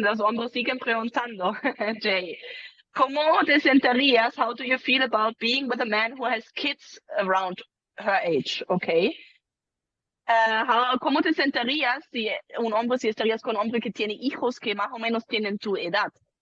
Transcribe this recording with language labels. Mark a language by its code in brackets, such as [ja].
[es] Los hombres siguen preguntando, Jay. ¿Cómo te sentirías? [en] How do you feel about being with a man who has kids around her age? Okay. [es] ¿Cómo te sentirías si estarías con un hombre que tiene hijos que más o menos tienen tu edad?